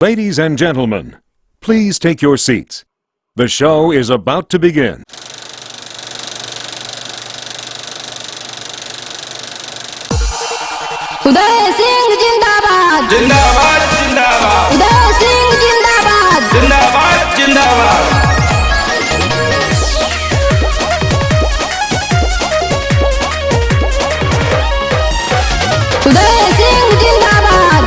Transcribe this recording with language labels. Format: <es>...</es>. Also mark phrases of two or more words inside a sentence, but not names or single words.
<en>Ladies and gentlemen, please take your seats. The show is about to begin.</en> <hi>उदय सिंह जिंदाबाद जिंदाबाद जिंदाबाद उदय सिंह जिंदाबाद जिंदाबाद जिंदाबाद उदय सिंह जिंदाबाद</hi>